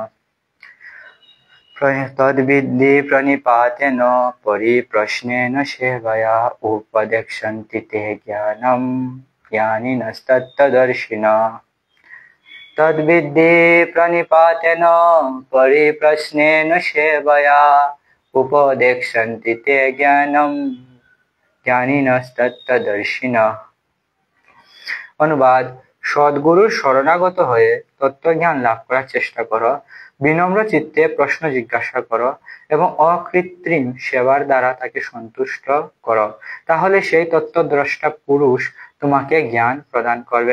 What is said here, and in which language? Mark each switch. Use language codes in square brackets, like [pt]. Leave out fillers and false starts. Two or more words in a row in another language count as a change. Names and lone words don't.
[sa] तद्विद्धि प्रणिपातेन परिप्रश्नेन सेवया उपदेक्षन्ति ते ज्ञानं ज्ञानिनस्तत्त्वदर्शिनः। तद्विद्धि प्रणिपातेन परिप्रश्नेन सेवया उपदेक्षन्ति ते ज्ञानं ज्ञानिनस्तत्त्वदर्शिनः। [bn] অনুবাদ। সদ্গুরুর শরণাগত হয়ে তত্ত্বজ্ঞান লাভ করার চেষ্টা করো, বিনম্র চিত্তে প্রশ্ন জিজ্ঞাসা করো এবং অকৃত্রিম সেবার দ্বারা তাকে সন্তুষ্ট করো, তাহলে সেই তত্ত্বদ্রষ্টা পুরুষ তোমাকে জ্ঞান প্রদান করবেন।